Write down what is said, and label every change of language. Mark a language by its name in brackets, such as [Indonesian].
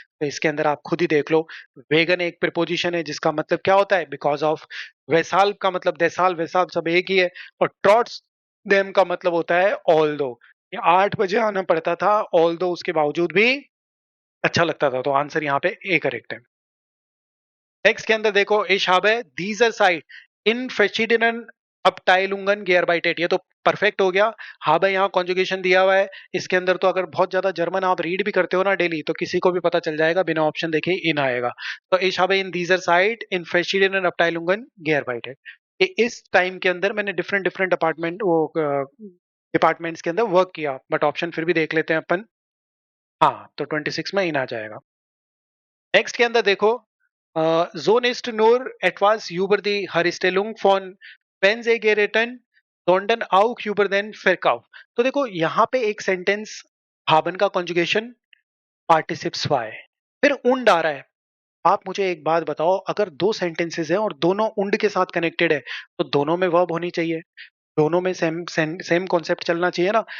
[Hindi] तो इसके अंदर आप खुद ही देख लो। वेगन एक प्रिपोजिशन है जिसका मतलब क्या होता है? Because of. वैसाल का मतलब देसाल वैसाल सब एक ही है। और ट्रॉट्स देम का मतलब होता है ऑल दो। 8 बजे आना पड़ता था, ऑल दो उसके बावजूद भी अच्छा लगता था। तो आंसर यहाँ पे ए करेक्ट है। टेक्स्ट के अंदर देखो, [German] ich habe dieser Zeit in verschiedenen Abteilungen gearbeitet। [Hindi] ये तो परफेक्ट हो गया। habe यहाँ कॉन्जुगेशन दिया हुआ है। इसके अंदर तो अगर बहुत ज्यादा जर्मन आप रीड भी करते हो ना डेली, तो किसी को भी पता चल जाएगा, बिना ऑप्शन देखे इन आएगा। [German] तो ich habe in dieser Zeit in verschiedenen Abteilungen gearbeitet। [Hindi] इस टाइम के अंदर मैंने डिफरेंट डिफरेंट अपार्टमेंट वो डिपार्टमेंट्स के अंदर वर्क किया, बट ऑप्शन फिर भी देख लेते हैं अपन। हाँ, तो 26 में इन आ जाएगा। नेक्स्ट के अंदर देखो, [German] so ist nur etwas über die Herstellung von Benzegeräten, sondern auch über den Verkauf। [Hindi] तो देखो यहाँ पे एक सेंटेंस, haben का कॉन्जुगेशन पार्टिसिप्स हुआ है, फिर उंड आ रहा है। आप मुझे एक बात बताओ, अगर दो सेंटेंसेस हैं और दोनों उंड के साथ कनेक्टेड है, तो दोनों में वर्ब होनी चाहिए, दोनों में सेम सेम सेम कॉन्सेप्ट चलना चाहिए ना।